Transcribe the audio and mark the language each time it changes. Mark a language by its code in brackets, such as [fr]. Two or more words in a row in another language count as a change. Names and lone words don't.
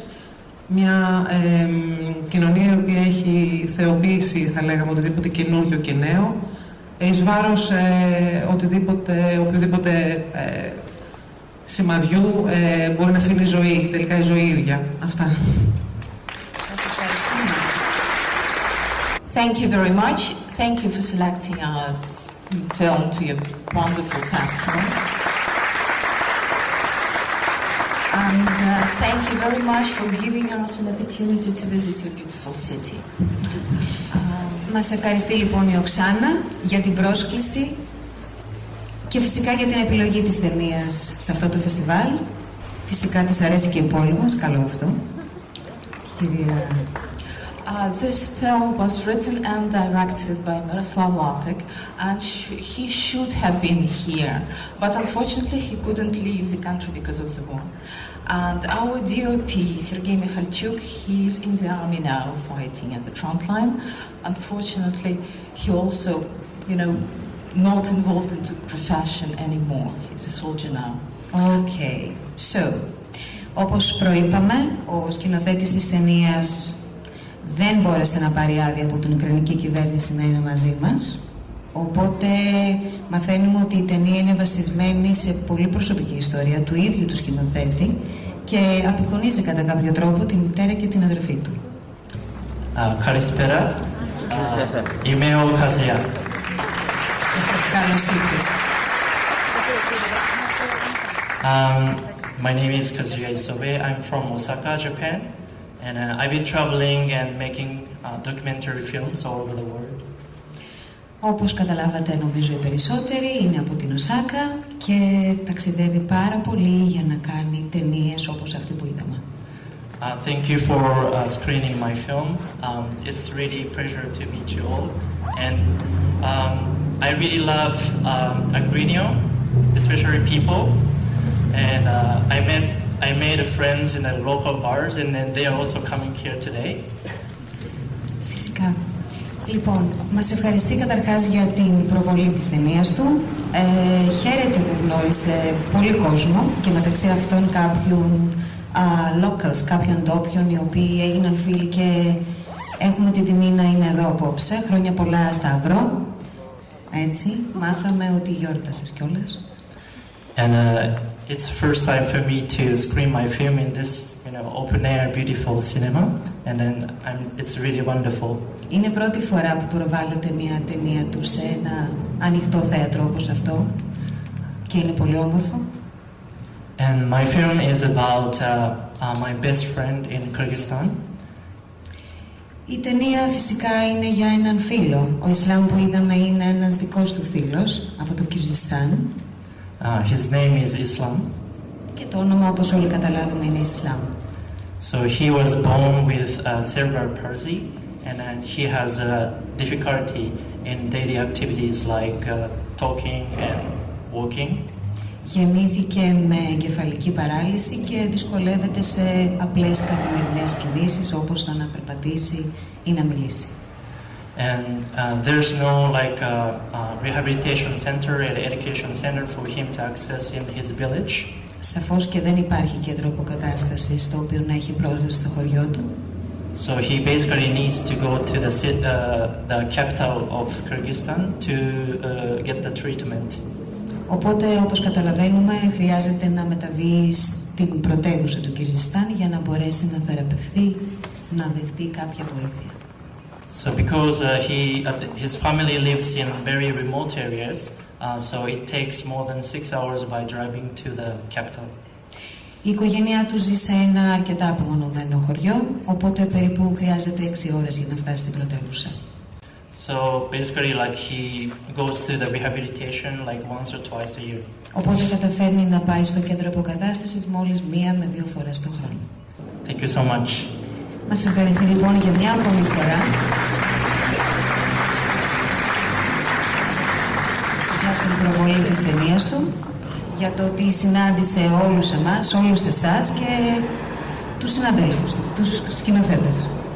[el] Μια κοινωνία η οποία έχει θεοποιήσει, θα λέγαμε, οτιδήποτε καινούργιο και νέο, εις βάρος οποιοδήποτε σημαδιού μπορεί να φύγει η ζωή και τελικά η ζωή ίδια. Αυτά. Σας ευχαριστούμε. [en] Thank you very much. Thank you for selecting our film to your wonderful festival. And thank you very much for giving us an opportunity to visit your beautiful city. [el] Μας ευχαριστεί λοιπόν η Οξάνα για την πρόσκληση και φυσικά για την επιλογή της ταινίας σε αυτό το φεστιβάλ. Φυσικά της αρέσει και η πόλη μας, καλό αυτό. Κυρία... [en] This film was written and directed by Miroslav Latek, and he should have been here, but unfortunately he couldn't leave the country because of the war. And our DOP, Sergei Mikhalchuk, he's in the army now, fighting at the front line. Unfortunately, he also, not involved into profession anymore. He's a soldier now. Okay, so, [el] όπως προείπαμε, ο σκηνοθέτης της ταινίας δεν μπόρεσε να πάρει άδεια από την Ουκρανική κυβέρνηση να είναι μαζί μας. Οπότε μαθαίνουμε ότι η ταινία είναι βασισμένη σε πολύ προσωπική ιστορία του ίδιου του σκηνοθέτη και απεικονίζει κατά κάποιο τρόπο τη μητέρα και την αδερφή του. Καλησπέρα. Είμαι ο Καζία. Καλώς ήρθες. [en] My name is Kazuya Isobe. I'm from Osaka, Japan. And I've been traveling and making documentary films all over the world. [el] Όπως καταλάβατε, νομίζω οι περισσότεροι, είναι από την Οσάκα και ταξιδεύει πάρα πολύ για να κάνει ταινίες όπως αυτή που είδαμε. [en] Thank you for screening my film. It's really a pleasure to meet you all. And I really love Agrinio, especially people. And I made friends in the local bars, and then they are also coming here today. [el] Φυσικά. Λοιπόν, μας ευχαριστεί καταρχάς για την προβολή της ταινίας του. Χαίρεται που γνώρισε πολύ κόσμο και μεταξύ αυτών κάποιων locals, κάποιων ντόπιων, οι οποίοι έγιναν φίλοι και έχουμε την τιμή να είναι εδώ απόψε. Χρόνια πολλά, Σταύρο. Έτσι, μάθαμε ότι γιόρτασες κιόλας. [en] And it's the first time for me to screen my film in this, open-air, beautiful cinema, and then it's really wonderful. [el] Είναι πρώτη φορά που προβάλλεται μια ταινία του σε ένα ανοιχτό θέατρο όπως αυτό και είναι πολύ όμορφο. [en] And my film is about my best friend in Kyrgyzstan. [el] Η ταινία φυσικά είναι για έναν φίλο. Ο Ισλάμ που είδαμε είναι ένας δικός του φίλος από το Κυργιστάν. [en] His name is Islam. [el] Και το όνομα, όπως όλοι καταλάβουμε, είναι Ισλάμ. [en] So he was born with cerebral palsy, and he has difficulty in daily activities like talking and walking. [el] Γεννήθηκε με εγκεφαλική παράλυση και δυσκολεύεται σε απλές καθημερινές κινήσεις όπως το να περπατήσει ή να μιλήσει. [en] And there's no rehabilitation center and education center for him to access in his village. [el] Σαφώς και δεν υπάρχει κέντρο αποκατάστασης στο οποίο να έχει πρόσβαση στο χωριό του. [en] So he basically needs to go to the capital of Kyrgyzstan to get the treatment. [el] Οπότε, όπως καταλαβαίνουμε, χρειάζεται να μεταβεί στην πρωτεύουσα του Κυργιστάν για να μπορέσει να θεραπευθεί, να δεχτεί κάποια βοήθεια. [en] So because his family lives in very remote areas, so it takes more than 6 hours by driving to the capital. [el] Η οικογένειά του ζει σε ένα αρκετά απομονωμένο χωριό, οπότε περίπου χρειάζεται 6 ώρες για να φτάσει στην πρωτεύουσα. [en] So basically, like he goes to the rehabilitation like once or twice a year. [el] Οπότε καταφέρνει να πάει στο κέντρο αποκατάστασης μόλις 1 με 2 φορές το χρόνο. [en] Thank you so much. [el] Μας ευχαριστεί λοιπόν για μια ακόμη φορά για την προβολή της ταινίας του, για το ότι συνάντησε όλους εμάς, όλους εσάς και τους συναδέλφους του, τους σκηνοθέτες.